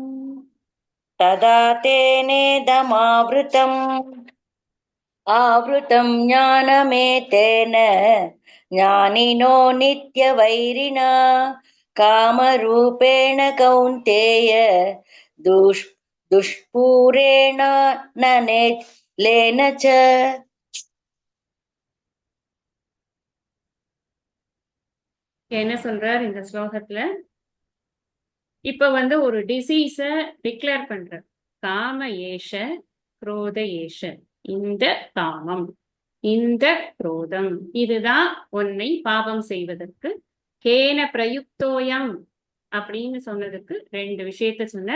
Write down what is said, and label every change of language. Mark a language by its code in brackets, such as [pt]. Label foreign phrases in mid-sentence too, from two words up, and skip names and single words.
[sa] आवृतं ज्ञानमेतेन ज्ञानिनो नित्यवैरिणा कामरूपेण कौन्तेय दुष्पूरेण ननेलेन च. [ta] என்ன சொல்றார் இந்த ஸ்லோகத்துல? இப்ப ஒரு [en] disease declare [ta] பண்ற. [sa] काम एष क्रोध एष. [ta] இந்த காமம் இந்த குரோதம் இதுதான் உன்னை பாவம் செய்வதற்கு [sa] केन प्रयुक्तोऽयम् [ta] அப்படின்னு சொன்னதுக்கு ரெண்டு விஷயத்த சொன்ன.